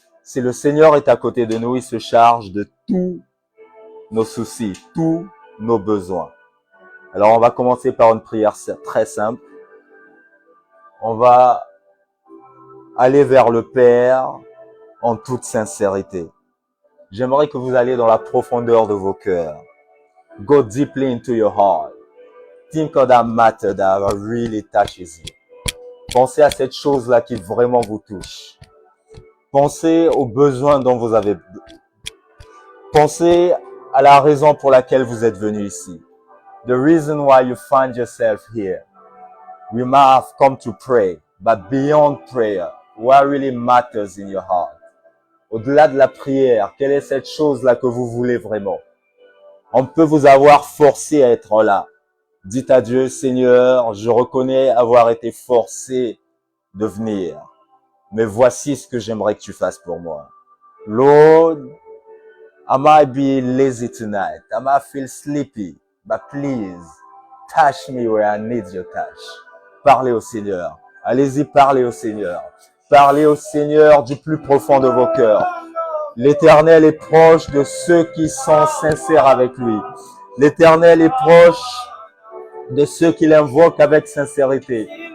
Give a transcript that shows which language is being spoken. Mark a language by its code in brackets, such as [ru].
[fr] Si le Seigneur est à côté de nous, il se charge de tous nos soucis, tous nos besoins. Alors on va commencer par une prière très simple. On va aller vers le Père en toute sincérité. J'aimerais que vous alliez dans la profondeur de vos cœurs. [en] Go deeply into your heart. Think of that matter that really touches you. [fr] Pensez à cette chose-là qui vraiment vous touche. Pensez aux besoins dont vous avez. Pensez à la raison pour laquelle vous êtes venu ici. [en] The reason why you find yourself here. We might have come to pray, but beyond prayer, what really matters in your heart? [fr] Au-delà de la prière, quelle est cette chose-là que vous voulez vraiment? On peut vous avoir forcé à être là. Dites à Dieu, Seigneur, je reconnais avoir été forcé de venir. Mais voici ce que j'aimerais que tu fasses pour moi. [en] Lord, I might be lazy tonight. I might feel sleepy. But please, touch me where I need your touch. [fr] Parlez au Seigneur. Allez-y, parlez au Seigneur. Parlez au Seigneur du plus profond de vos cœurs. L'Éternel est proche de ceux qui sont sincères avec lui. L'Éternel est proche de ceux qui l'invoquent avec sincérité.